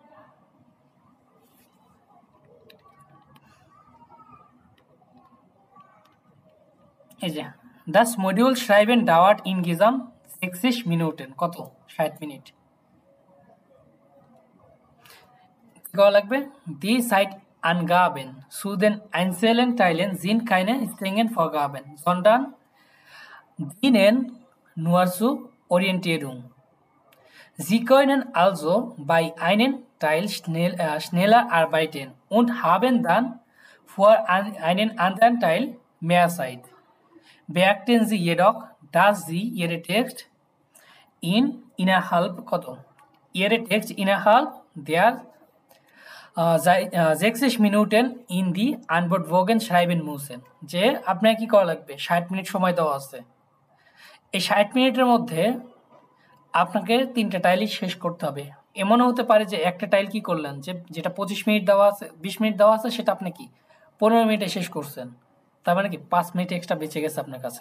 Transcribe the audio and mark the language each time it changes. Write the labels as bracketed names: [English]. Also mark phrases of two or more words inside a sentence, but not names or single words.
[Bangla] এই যে [German] Das Modul schreiben dauert insgesamt 60 Minuten, [Bangla] কত 60 মিনিট। কত লাগবে? [German] Die Zeit angaben zu den einzelnen Teilen sind keine Strengen Vorgaben, sondern dienen nur zur Orientierung. Sie können also bei einem Teil schneller arbeiten und haben dann für einen anderen Teil mehr Zeit. Beachten Sie jedoch, dass Sie Ihre Text innerhalb der 60 Minuten in die Antwortbogen schreiben müssen। [Bangla] যে আপনার কি করা লাগবে 60 মিনিট সময় দেওয়া আছে, এই 60 মিনিটের মধ্যে আপনাকে 3টা টাইলই শেষ করতে হবে। এমনও হতে পারে যে একটা টাইল কি করলেন, যেটা 25 মিনিট দেওয়া আছে 20 মিনিট দেওয়া আছে সেটা আপনি কি 15 মিনিটে শেষ করছেন, তার মানে কি 5 মিনিট এক্সট্রা বেঁচে গেছে আপনার কাছে।